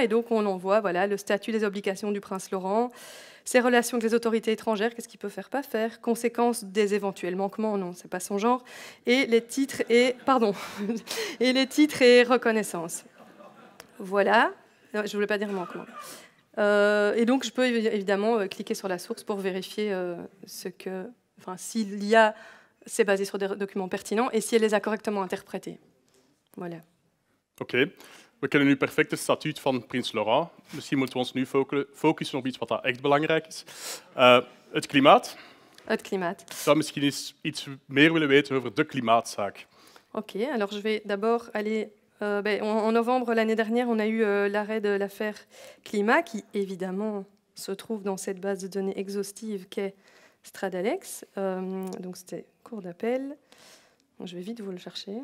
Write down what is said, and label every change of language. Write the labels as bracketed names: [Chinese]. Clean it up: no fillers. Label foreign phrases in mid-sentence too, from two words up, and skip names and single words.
[French] Et donc, on envoie le statut des obligations du prince Laurent, ses relations avec les autorités étrangères, qu'est-ce qu'il peut faire, pas faire, conséquences des éventuels manquements, non, c'est pas son genre, et les titres et reconnaissance. Voilà. Non, je voulais pas dire manquement. Et donc, je peux évidemment cliquer sur la source pour vérifier s'il y a c'est basé sur des documents pertinents et si elle les a correctement interprétés. Voilà. [Dutch] Oké. We kennen nu perfect het statuut van Prins Laurent. Misschien moeten we ons nu focussen op iets wat echt belangrijk is. Het klimaat. Het klimaat. Ik zou misschien eens iets meer willen weten over de klimaatzaak. [French] Ok, alors je vais d'abord aller... en novembre l'année dernière, on a eu l'arrêt de l'affaire Climat, qui évidemment se trouve dans cette base de données exhaustive qu'est Stradalex. Donc c'était cours d'appel. Je vais vite vous le chercher.